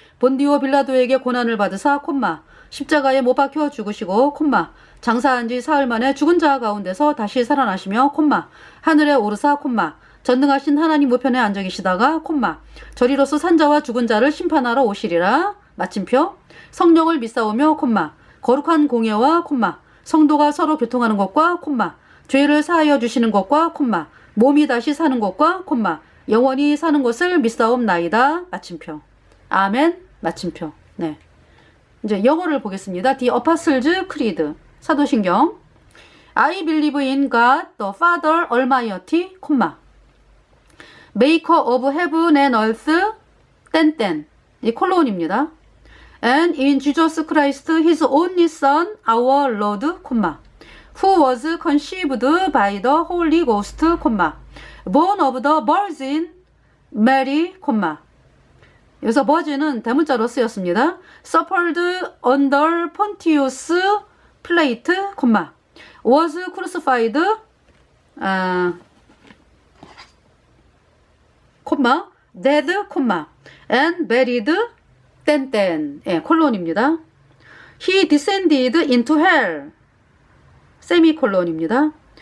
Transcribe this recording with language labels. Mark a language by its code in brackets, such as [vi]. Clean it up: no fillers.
[ko] 본디오 빌라도에게 고난을 받으사 콤마 십자가에 못 박혀 죽으시고 콤마 장사한 지 사흘 만에 죽은 자 가운데서 다시 살아나시며 콤마 하늘에 오르사 콤마 전능하신 하나님 우편에 앉아 계시다가 콤마 저리로서 산자와 죽은 자를 심판하러 오시리라. 마침표 성령을 믿사오며 콤마 거룩한 공예와 콤마 성도가 서로 교통하는 것과 콤마, 죄를 사하여 주시는 것과 콤마, 몸이 다시 사는 것과 콤마, 영원히 사는 것을 믿사옵나이다. 마침표. 아멘. 마침표. 네. 이제 영어를 보겠습니다. [en] The Apostles' Creed. [ko] 사도신경. [en] I believe in God, the Father Almighty, 콤마. Maker of heaven and earth, [ko] 땡땡. 이 콜론입니다. [en] And in Jesus Christ, His only Son, our Lord, 콤마. Who was conceived by the Holy Ghost, 콤마. Born of the Virgin Mary, 콤마. [ko] 여기서 virgin은 대문자로 쓰였습니다. [en] Suffered under Pontius Pilate, 콤마. Was crucified, 콤마. dead, 콤마. and buried, 땡땡. [ko] 예, 콜론입니다. [en] He descended into hell, 세미콜론입니다.